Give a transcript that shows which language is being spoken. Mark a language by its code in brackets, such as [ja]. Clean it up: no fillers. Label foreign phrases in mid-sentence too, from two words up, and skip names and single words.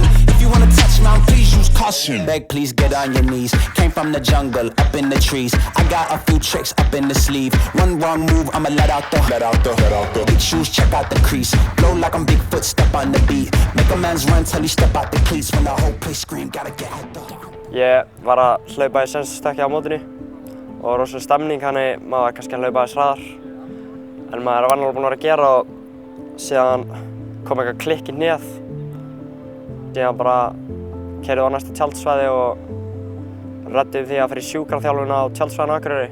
[en] If you wanna touch me, please use caution. Beg, please get on your knees. Came from the jungle, up in the trees. I got a few tricks up in the sleeve. One wrong move, I'ma let out the. Big shoes, check out the crease. Blow like I'm Bigfoot, step on the beat. Make a man's run till he step out the cleats. When the whole place scream, gotta get out the. [is] Ég var að hlaupa í sensta stökki á mótinu og rosalega stemning, þannig maður var kannski að hlaupa aðeins hraðar. En maður var alveg búinn að vera að gera og síðan kom eitthvað klikk í hnéð. Síðan bara keyrði á næsta tjaldsvæði og reddi því að fara í sjúkraþjálfun á tjaldsvæðinu á Akureyri.